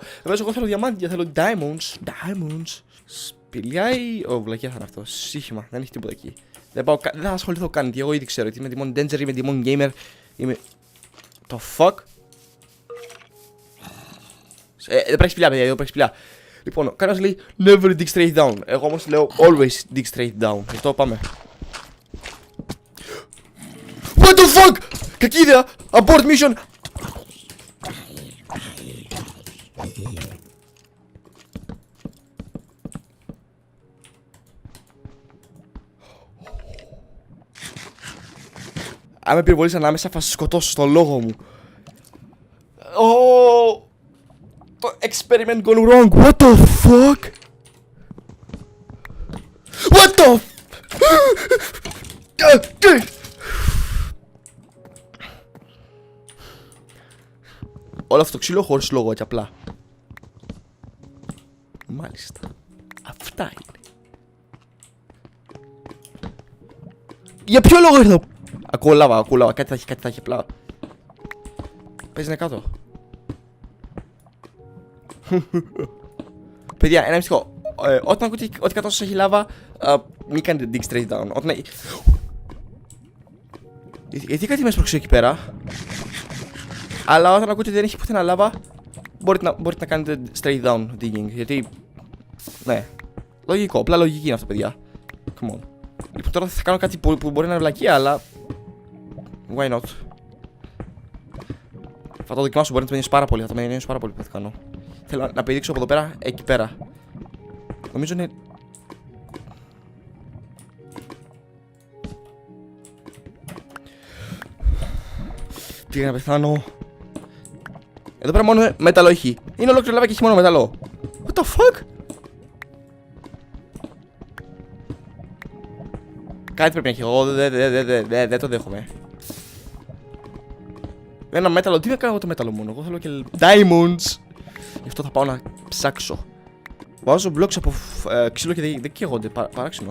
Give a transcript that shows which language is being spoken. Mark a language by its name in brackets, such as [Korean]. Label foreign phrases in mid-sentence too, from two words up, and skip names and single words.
[Greek] Βέβαια, εγώ θέλω διαμάντια, θέλω diamonds. Σπηλιά ή. Βλακιά θα είναι αυτό. Σύχημα, δεν έχει τίποτα εκεί. Δεν θα ασχοληθώ καν, γιατί εγώ ήδη ξέρω ότι είμαι Demon Danger, είμαι Demon Gamer. Το fuck. Δεν πρέπει σπηλιά, παιδιά, εδώ πρέπει σπηλιά. Λοιπόν, κανένας λέει [English] never dig straight down. [Greek] Εγώ όμως λέω [English] always dig straight down. [Greek] Γι' αυτό πάμε. [English] What the fuck! [Greek] Κακή ιδέα! [English] Abort mission! [Greek] Αν με πυροβολείς ανάμεσα θα σε σκοτώσω στο λόγο μου. [English] Το experiment gone wrong. What the fuck? What the [Greek] Όλο αυτό το ξύλο χωρίς λόγο, έτσι απλά. Μάλιστα. Αυτά είναι. Για ποιο λόγο ήρθα? Ακούω λάβα, κάτι θα έχει απλά. Παίζει κάτω. Παιδιά, ένα μυστικό. Όταν ακούτε ότι κάτω σας έχει λάβα, μην κάνετε [English] dig straight down. [Greek] Γιατί κάτι με έσπρωξε εκεί πέρα. Αλλά όταν ακούτε ότι δεν έχει πουθενά λάβα, μπορείτε να κάνετε [English] straight down digging. [Greek] Γιατί. Ναι. Λογικό. Απλά λογική είναι αυτό, παιδιά. [English] Come on. [Greek] Λοιπόν, τώρα θα κάνω κάτι που μπορεί να είναι βλακεία, αλλά. [English] Why not. [Greek] Θα το δοκιμάσω. Μπορεί να το μετανιώσει πάρα πολύ. Θα το μετανιώσει πάρα πολύ που θα κάνω. Θέλω να πηδήξω από εδώ πέρα, εκεί πέρα. Νομίζω είναι. Πήγα να πεθάνω. Εδώ πέρα μόνο μέταλλο έχει. Είναι ολόκληρο λάβα και έχει μόνο μέταλλο. [English] What the fuck? [Greek] Κάτι πρέπει να έχει. Εγώ δεν το δέχομαι. Ένα μέταλλο. Τι να κάνω εγώ το μέταλλο μόνο. Εγώ θέλω και diamonds. Γι' αυτό θα πάω να ψάξω. Βάζω blocks από ξύλο και δεν καίγονται. Παράξενο.